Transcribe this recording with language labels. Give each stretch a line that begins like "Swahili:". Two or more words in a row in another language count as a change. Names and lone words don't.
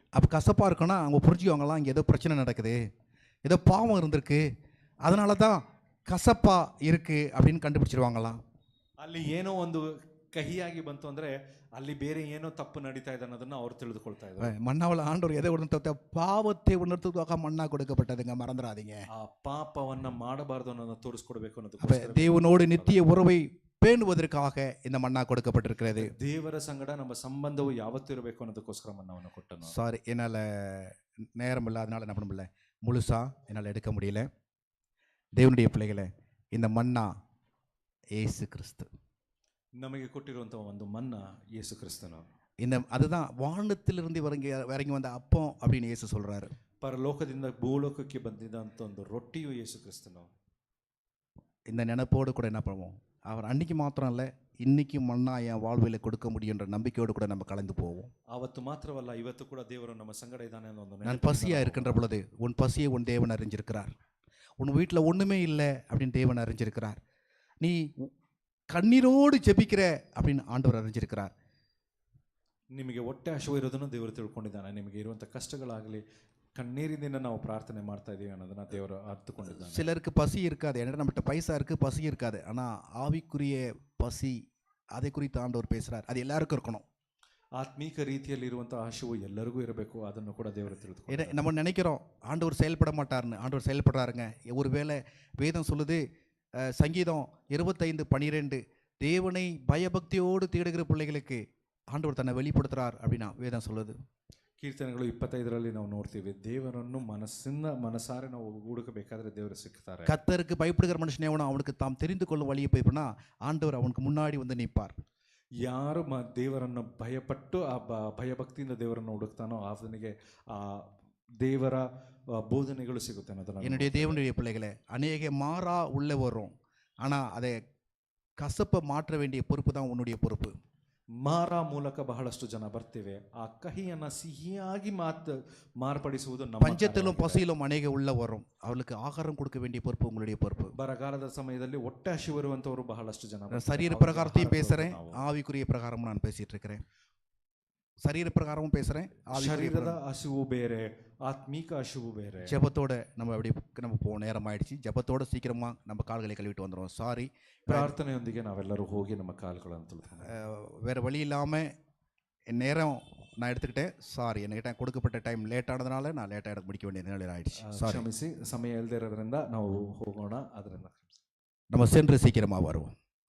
Tamil: அப்போ கசப்பா இருக்குன்னா அவங்க புரிஞ்சுக்குவாங்களாம், இங்கே ஏதோ பிரச்சனை நடக்குது, ஏதோ பாவம் இருந்திருக்கு, அதனால தான் கசப்பா இருக்கு அப்படின்னு கண்டுபிடிச்சிருவாங்களாம்.
Kannada: ಅಲ್ಲಿ ಏನೋ ಒಂದು ಕಹಿಯಾಗಿ ಬಂತು ಅಂದ್ರೆ ಅಲ್ಲಿ ಬೇರೆ ಏನೋ ತಪ್ಪು ನಡೀತಾ ಇದೆ ಅನ್ನೋದನ್ನ ಅವ್ರು ತಿಳಿದುಕೊಳ್ತಾ ಇದ್ದಾರೆ.
Tamil: மன்னாவில் ஆண்டவர் எதை உணர்த்த, பாவத்தை உணர்த்துவதாக மன்னா கொடுக்கப்பட்டதுங்க, மறந்துடாதீங்க.
Kannada: ಆ ಪಾಪವನ್ನ ಮಾಡಬಾರದು ಅನ್ನೋದನ್ನ ತೋರಿಸ್ಕೊಡ್ಬೇಕು
Tamil: அப்ப
Kannada: ಅನ್ನೋದಕ್ಕೋಸ್ಕರ
Tamil: தேவனோடு நித்திய உறவை பேணுவதற்காக இந்த மன்னா கொடுக்கப்பட்டிருக்கிறது.
Kannada: ದೇವರ ಸಂಗಡ ನಮ್ಮ ಸಂಬಂಧವು ಯಾವತ್ತೂ ಇರಬೇಕು ಅನ್ನೋದಕ್ಕೋಸ್ಕರ ಮನ್ನವನ್ನು ಕೊಟ್ಟನು.
Tamil: சாரி, என்னால் நேரம் இல்லை, அதனால என்ன பண்ண முடியல, முழுசா என்னால் எடுக்க முடியல. தேவனுடைய பிள்ளைகளை, இந்த மன்னா ஏசு கிறிஸ்து.
Kannada: ನಮಗೆ ಕೊಟ್ಟಿರುವಂತಹ ಒಂದು ಮನ್ನಾ ಯೇಸು ಕ್ರಿಸ್ತನು.
Tamil: இந்த அதுதான் வானத்திலிருந்து இறங்கி வந்த அப்பம் அப்படின்னு இயேசு சொல்றாரு.
Kannada: ಪರಲೋಕದಿಂದ ಭೂಲೋಕಕ್ಕೆ ಬಂದಿದ್ದಂಥ ಒಂದು ರೊಟ್ಟಿಯು ಯೇಸು ಕ್ರಿಸ್ತನು.
Tamil: இந்த நினைப்போடு கூட என்ன பண்ணுவோம், அவர் அன்னைக்கு மாத்திரம் இல்லை, இன்னைக்கு மன்னா என் வாழ்வில் கொடுக்க முடியுன்ற நம்பிக்கையோடு கூட நம்ம கலந்து போவோம்.
Kannada: ಆವತ್ತು ಮಾತ್ರವಲ್ಲ, ಇವತ್ತು ಕೂಡ ದೇವರು ನಮ್ಮ ಸಂಗಡ ಇದ್ದಾನೆ ಅನ್ನೋ ಒಂದು
Tamil: நான் பசியாக இருக்கின்ற பொழுது உன் பசியை உன் தேவன் அறிஞ்சிருக்கிறார். உன் வீட்டில் ஒன்றுமே இல்லை அப்படின்னு தேவன் அறிஞ்சிருக்கிறார். நீ கண்ணீரோடு ஜெபிக்கிற அப்படின்னு ஆண்டவர் அறிஞ்சிருக்கிறார்.
Kannada: ನಿಮಗೆ ಹೊಟ್ಟೆ ಹಸಿವು ಇರೋದನ್ನು ದೇವರು ತಿಳ್ಕೊಂಡಿದ್ದಾನೆ. ನಿಮಗೆ ಇರುವಂಥ ಕಷ್ಟಗಳಾಗಲಿ ಕಣ್ಣೀರಿನಿಂದ ನಾವು ಪ್ರಾರ್ಥನೆ ಮಾಡ್ತಾ ಇದೀವಿ ಅನ್ನೋದನ್ನ ದೇವರು ಅರ್ಥಕೊಂಡಿದ್ದಾನೆ.
Tamil: சிலருக்கு பசி இருக்காது, ஏன்னா நம்மகிட்ட பைசா இருக்குது, பசி இருக்காது. ஆனால் ஆவிக்குரிய பசி, அதை குறித்து ஆண்டவர் பேசுகிறார். அது எல்லாருக்கும் இருக்கணும்.
Kannada: ಆತ್ಮೀಕ ರೀತಿಯಲ್ಲಿ ಇರುವಂಥ ಹಸಿವು ಎಲ್ಲರಿಗೂ ಇರಬೇಕು, ಅದನ್ನು ಕೂಡ ದೇವರು ತಿಳಿದುಕೊಂಡು.
Tamil: நம்ம நினைக்கிறோம் ஆண்டவர் செயல்பட மாட்டார்னு, ஆண்டவர் செயல்படுறாருங்க. ஒருவேளை வேதம் சொல்லுது, சங்கீதம் 25:12, தேவனை பயபக்தியோடு தேடுகிற பிள்ளைகளுக்கு ஆண்டவர் தன்னை வெளிப்படுத்துறார் அப்படின்னா வேதம் சொல்லுது.
Kannada: ಕೀರ್ತನೆಗಳು 25ರಲ್ಲಿ ನಾವು ನೋಡ್ತೀವಿ, ದೇವರನ್ನು ಮನಸಾರೆ ನಾವು ಹುಡುಕಬೇಕಾದ್ರೆ ದೇವರು ಸಿಗ್ತಾರೆ.
Tamil: கர்த்தருக்கு பயப்படுகிற மனுஷன் எவனோ அவனுக்கு தாம் தெரிந்து கொள்ளும் வழியை போய்னா ஆண்டவர் அவனுக்கு முன்னாடி வந்து நிற்பார்.
Kannada: ಯಾರು ದೇವರನ್ನು ಭಯಪಟ್ಟು ಆ ಭಯಭಕ್ತಿಯಿಂದ ದೇವರನ್ನು ಹುಡುಕ್ತಾನೋ ಅವನಿಗೆ ಆ ದೇವರ ಬೋಧನೆಗಳು ಸಿಗುತ್ತೆ ಅನ್ನೋದನ್ನ.
Tamil: என்னுடைய தேவனுடைய பிள்ளைகளை, அநேக மாறா உள்ளே வரும், ஆனால் அதை கசப்பை மாற்ற வேண்டிய பொறுப்பு தான் உன்னுடைய பொறுப்பு.
Kannada: ಮಾರ ಮೂಲಕ ಬಹಳಷ್ಟು ಜನ ಬರ್ತಿವೆ, ಆ ಕಹಿಯನ್ನ ಸಿಹಿಯಾಗಿ ಮಾರ್ಪಡಿಸುವುದು ನಮ್ಮ.
Tamil: பஞ்சத்திலும் பசியிலும் அநேக உள்ள வரும், அவளுக்கு ஆகாரம் கொடுக்க வேண்டிய பொறுப்பு உங்களுடைய பொறுப்பு.
Kannada: ಬರಗಾಲದ ಸಮಯದಲ್ಲಿ ಹೊಟ್ಟೆ ಹಸಿವು ಇರುವಂತವರು ಬಹಳಷ್ಟು ಜನ.
Tamil: சரீர பிரகாரத்தையும் பேசுறேன், ஆவிக்குரிய பிரகாரமும் நான் பேசிட்டு இருக்கிறேன். சரீர பிரகாரமும் பேசுறேன்,
Kannada: ಶರೀರದ ಹಸಿವು ಬೇರೆ, ಆತ್ಮೀಕ ಹಸಿವು ಬೇರೆ.
Tamil: ஜெபத்தோட நம்ம போன நேரம் ஆயிடுச்சு. ஜெபத்தோட சீக்கிரமா நம்ம கால்களை கழுவிட்டு வந்துடும். சாரி,
Kannada: ಪ್ರಾರ್ಥನೆಯೊಂದಿಗೆ ನಾವೆಲ್ಲರೂ ಹೋಗಿ ನಮ್ಮ ಕಾಲುಗಳನ್ನು ತೊಳೆದು,
Tamil: வேற வழி இல்லாமல் நேரம் நான் எடுத்துக்கிட்டேன். சாரி, என்கிட்ட கொடுக்கப்பட்ட
English: time late
Tamil: ஆனதுனால நான் லேட்டாக எடுத்து முடிக்க வேண்டிய நிலை ஆயிடுச்சு. சாரி.
Kannada: ಕ್ಷಮಿಸಿ, ಸಮಯ ಇಲ್ಲದೆ ಇರೋದ್ರಿಂದ ನಾವು ಹೋಗೋಣ. ಅದರಿಂದ
Tamil: நம்ம சென்று சீக்கிரமாக வருவோம்.